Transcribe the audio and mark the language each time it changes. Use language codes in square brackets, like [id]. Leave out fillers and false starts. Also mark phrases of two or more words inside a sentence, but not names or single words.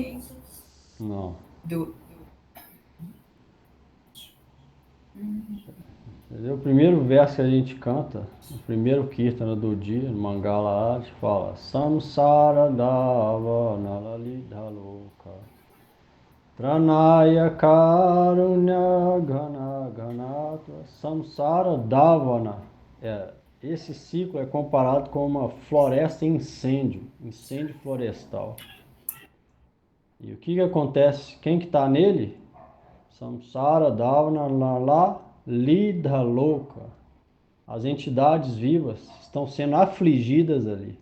[pt] Não. do. Entendeu? O primeiro verso que a gente canta, o primeiro kirtana do dia, no Mangala Arte, fala [sa] Samsara Dava Nalalidha Loka Pranaya Karunya Gana Ganatva Samsara Davana. [pt] Esse ciclo é comparado com uma floresta em incêndio, incêndio florestal. E o que acontece? Quem que está nele? [sa] Samsara Davana Lala Lidha Loka. [pt] As entidades vivas estão sendo afligidas ali.